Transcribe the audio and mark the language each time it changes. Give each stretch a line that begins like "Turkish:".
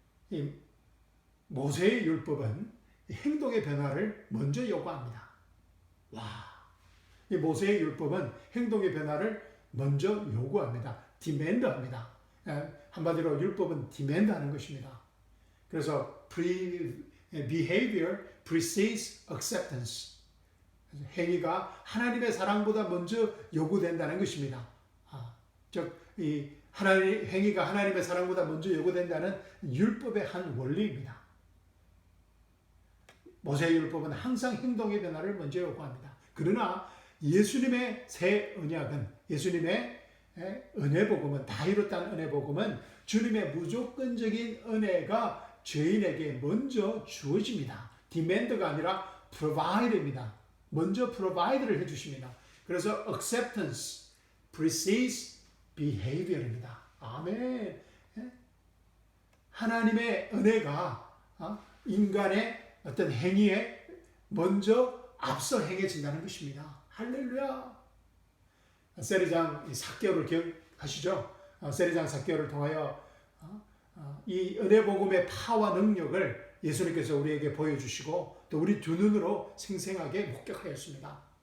Korean: 이 모세의 율법은 행동의 변화를 먼저 요구합니다. 이 모세의 율법은 행동의 변화를 먼저 요구합니다. 디맨드합니다. 한마디로 율법은 디맨드하는 것입니다. 그래서
English: behavior precedes acceptance.
Korean: 행위가 하나님의 사랑보다 먼저 요구된다는 것입니다. 즉, 행위가 하나님의 사랑보다 먼저 요구된다는 율법의 한 원리입니다. 모세의 율법은 항상 행동의 변화를 먼저 요구합니다. 그러나 예수님의 새 언약은, 예수님의 은혜복음은, 다 이뤘다는 은혜복음은 주님의 무조건적인 은혜가 죄인에게 먼저 주어집니다. demand가 아니라 provide입니다. 먼저 provide를 해주십니다.
English: 그래서 acceptance precedes behavior입니다.
Korean: 아멘. 하나님의 은혜가 인간의 어떤 행위에 먼저 앞서 행해진다는 것입니다. 할렐루야. 세리장 삭개오를 기억하시죠? 세리장 삭개오를 통하여 이 은혜복음의 파와 능력을 예수님께서 우리에게 보여주시고 또 우리 두 눈으로 생생하게 목격하였습니다.